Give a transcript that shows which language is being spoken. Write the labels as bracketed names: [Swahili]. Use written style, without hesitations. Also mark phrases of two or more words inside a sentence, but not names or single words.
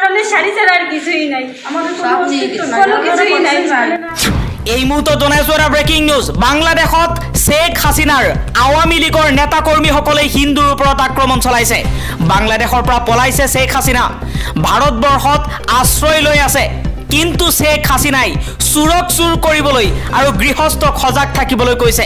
[Bangla] শাড়ি ছাড়া আর কিছুই নাই, আমাদের কোনো কিছুই নাই। [Assamese] এই মুহূৰ্তত জনাইছো এটা ব্ৰেকিং নিউজ। বাংলাদেশত শেখ হাছিনাৰ আৱামী লীগৰ নেতা কৰ্মীসকলে হিন্দুৰ ওপৰত আক্ৰমণ চলাইছে। বাংলাদেশৰ পৰা পলাইছে শেখ হাছিনা, ভাৰতবৰ্ষত আশ্ৰয় লৈ আছে। কিন্তু শেখ হাছিনাই চোৰক চোৰ কৰিবলৈ আৰু গৃহস্থক সজাগ থাকিবলৈ কৈছে।